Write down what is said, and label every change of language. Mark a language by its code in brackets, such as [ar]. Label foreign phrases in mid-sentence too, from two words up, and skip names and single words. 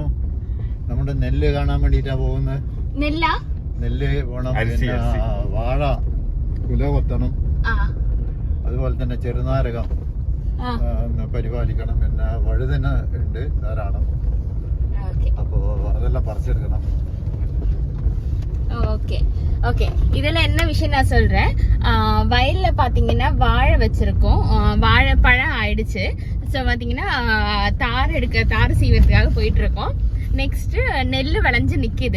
[ml] നമ്മുടെ നെല്ല് കാണാൻ വേണ്ടിട്ടാ പോകുന്നത്. നെല്ല് പോണം, പിന്നെ വാഴ കുല കൊത്തണം, അതുപോലെ തന്നെ ചെറുനാരകം പരിപാലിക്കണം, പിന്നെ വഴുതന ഉണ്ട് ധാരാളം. അപ്പോ അതെല്ലാം പറിച്ചെടുക്കണം. [ta] ஓகே இதுல என்ன விஷயம் நான் சொல்றேன். வயல்ல பாத்தீங்கன்னா வாழை வச்சிருக்கோம். வாழைப்பழம் ஆயிடுச்சு. ஸோ பாத்தீங்கன்னா தார் சீவறதுக்காக போயிட்டு இருக்கோம். நெக்ஸ்ட் நெல் விளைஞ்சு நிக்குது.